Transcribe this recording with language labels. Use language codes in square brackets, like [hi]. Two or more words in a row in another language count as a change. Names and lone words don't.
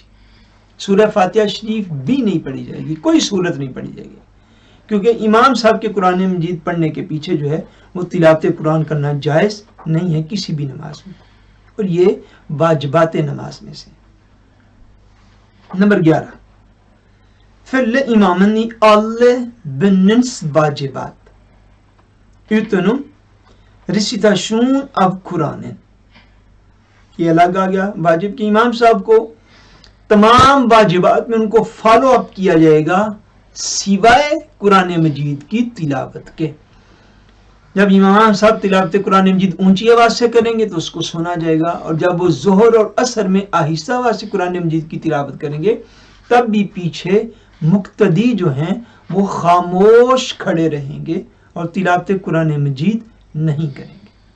[ur] سورہ فاتحہ شریف بھی نہیں پڑھی جائے گی، کوئی سورت نہیں پڑھی جائے گی، کیونکہ امام صاحب کے قرآن مجید پڑھنے کے پیچھے جو ہے وہ تلاوت قرآن کرنا جائز نہیں ہے کسی بھی نماز میں، اور یہ واجبات نماز میں سے. [no] nummer 11 følg imamen i alle bønnens واجبات utenom recitasjon av Koranen. [ur] یہ الگ آ گیا واجب کہ امام صاحب کو تمام واجبات میں ان کو [en] follow up [ur] کیا جائے گا سوائے قرآن مجید کی تلاوت کے. جب امام صاحب تلاوت قرآن مجید اونچی آواز سے کریں گے تو اس کو سنا جائے گا، اور جب وہ ظہر اور عصر میں آہستہ آواز سے قرآن مجید کی تلاوت کریں گے تب بھی پیچھے مقتدی جو ہیں وہ خاموش کھڑے رہیں گے اور تلاوت قرآن مجید نہیں کریں گے۔